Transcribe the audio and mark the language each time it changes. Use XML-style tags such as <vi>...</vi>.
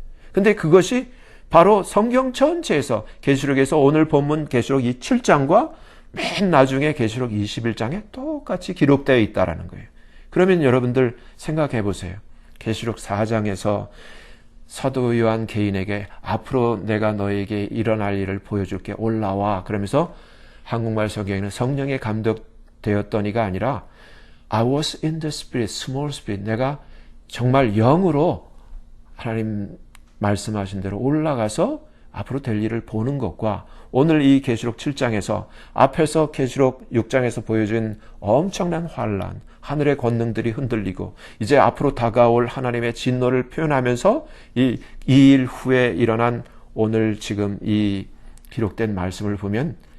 <ko>근데 그것이 바로 성경 전체에서, 계시록에서 오늘 본문 계시록 7장과 맨 나중에 계시록 21장에 똑같이 기록되어 있다는 거예요. 그러면 여러분들 생각해 보세요. 계시록 4장에서 사도 요한 개인에게 앞으로 내가 너에게 일어날 일을 보여줄게, 올라와. 그러면서 한국말 성경에는 성령에 감독되었더니가 아니라</ko> <en>I was in the spirit, small spirit.</en> <ko>내가 정말 영으로 하나님 말씀하신 대로 올라가서 앞으로 될 일을 보는 것과 오늘 이 계시록 7장에서 앞에서 계시록 6장에서 보여준 엄청난 환란, 하늘의 권능들이 흔들리고 이제 앞으로 다가올 하나님의 진노를 표현하면서 이 일 후에 일어난 오늘 지금 이 기록된 말씀을 보면</ko>